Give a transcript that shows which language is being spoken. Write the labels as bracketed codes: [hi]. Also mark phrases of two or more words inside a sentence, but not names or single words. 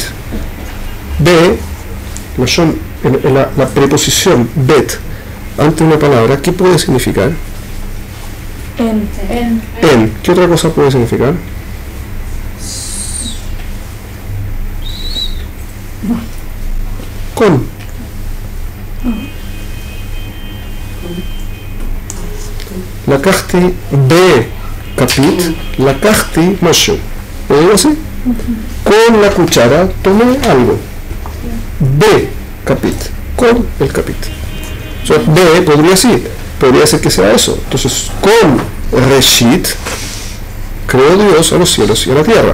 [es] B, la preposición bet ante una palabra, ¿qué puede significar? En. ¿Qué otra cosa puede significar? Con. [he] לקחתי בכפית, לקחתי משהו. [es] ¿Lo digo así? Con la cuchara tomé algo. Capit, con el capit. O sea, podría ser que sea eso. Entonces, con Reshit creó Dios a los cielos y a la tierra.